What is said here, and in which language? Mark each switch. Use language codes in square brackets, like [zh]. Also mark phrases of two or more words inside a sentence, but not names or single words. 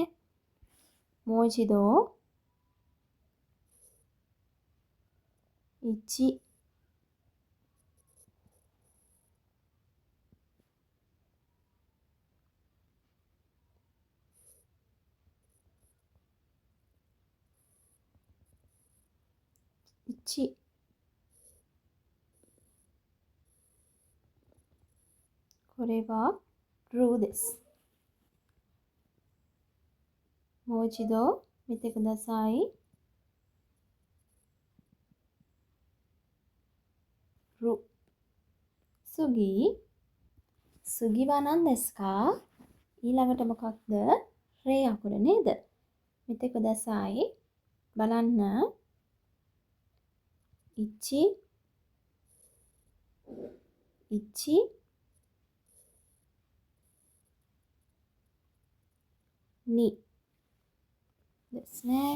[ja] もう一度 1 1これはルです。もう一度見てください。ル。次。次は何ですか? [si] ඊළඟට මොකක්ද? රේ අකුර නේද? [ja] 見てください. බලන්න. 1 1 2ですね。